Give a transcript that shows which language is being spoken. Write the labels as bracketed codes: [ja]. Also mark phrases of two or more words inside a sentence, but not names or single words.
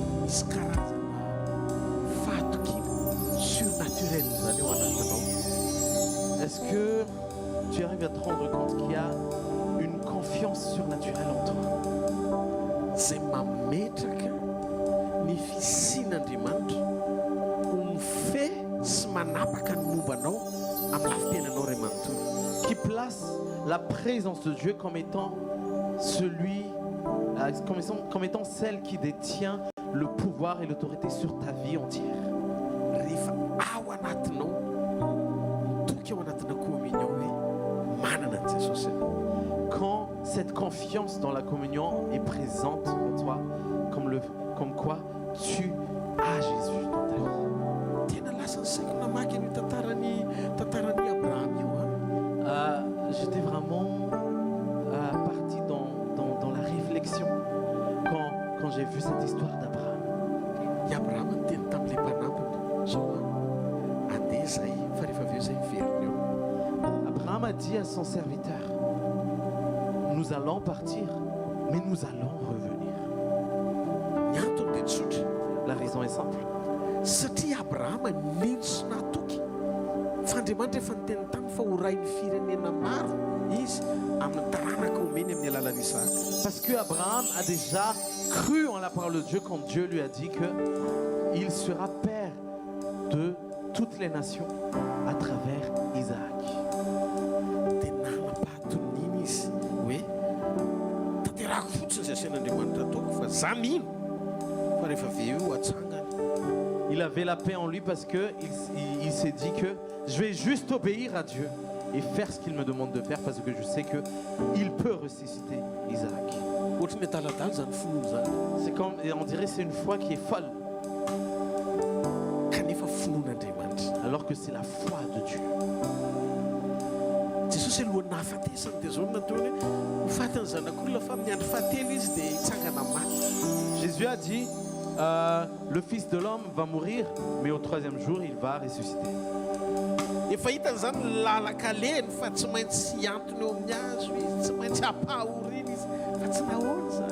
[mg] sy karazana fatokiny surnaturel zany eo anatinao. [fr] Est-ce que tu arrives à te rendre compte qu'il y a une confiance surnaturelle en toi? [mg] Zay mametraka ny fisian'Andriamanitra ho mife sy manapaka ny mombanao amin'ny lafitenanao ray manontolo. [fr] Qui place la présence de Dieu comme étant comme étant celle qui détient le pouvoir et l'autorité sur ta vie entière. [mg] Rehefa ao anatinao mitoky ao anatina communion hoe manana an Jesosy ianao. [fr] Quand cette confiance dans la communion est présente en toi, comme quoi tu as Jésus dans ta vie. [mg] Tena lasa ny saiko namaky ny tantaran'ny Abraham io. [fr] J'étais vraiment parti dans la réflexion quand j'ai vu cette histoire d'Abraham. [mg] I Abraham ny teny tamin'ilay mpanapony zao andeha zay fa rehefa avy eo zay miverina eo. [fr] Abraham a dit à son serviteur, nous allons partir, mais nous allons revenir. [mg] Ny antony dia tsotra. [fr] La raison est simple. [mg] Satria Abraham nino sy nahatoky fa Andriamanitra efa niteny tany fa ho ray ny firenena maro izy amin'ny taranaka omeny amin'ny alalan'i Isaka. [fr] Parce que Abraham a déjà cru en la parole de Dieu quand Dieu lui a dit qu'il sera père de toutes les nations à travers Isaac. [mg] Dia nanam-pahaton'iny izy hoe tanterako fotsiny izay asian'Andriamanitra ataoko fa za mino fa rehefa avy eo atsangany. [fr] Il avait la paix en lui parce qu'il s'est dit que je vais juste obéir à Dieu et faire ce qu'il me demande de faire parce que je sais qu'il peut ressusciter Isaac. [mg] Ohatrany adaladala zany finoana zany. [fr] C'est comme, on dirait c'est une foi qui est folle, [mg] kanefa finoan'Andriamanitra. [fr] alors que c'est la foi de Dieu. [mg] Jesosy alohan'ny nahafatesany dia zao nataony ho fatany zanak'olona fa amin'ny andro fahatelo izy dia hitsangana maty. [fr] Jésus a dit, le Fils de l'homme va mourir, mais au troisième jour, il va ressusciter. [mg] Efa hitany zany lalakaleny fa tsy maintsy antony eo amin'ny azo izy, tsy maintsy apahoriny izy fa tsy nahoana zany.